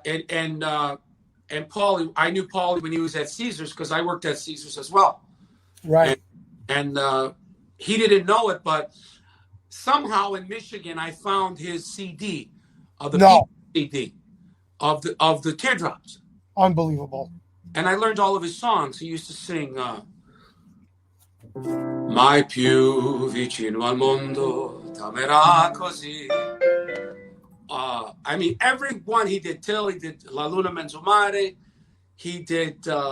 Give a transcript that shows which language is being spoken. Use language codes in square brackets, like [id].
[en] And Paulie, I knew Paulie when he was at Caesars because I worked at Caesars as well. Right. And he didn't know it, but somehow in Michigan, I found his CD, CD of the Teardrops. Unbelievable. And I learned all of his songs. He used to sing, [it] Mai più vicino al mondo, t'amerà così. [en] I mean, every one he did. Till he did La Luna Menzumare. He did,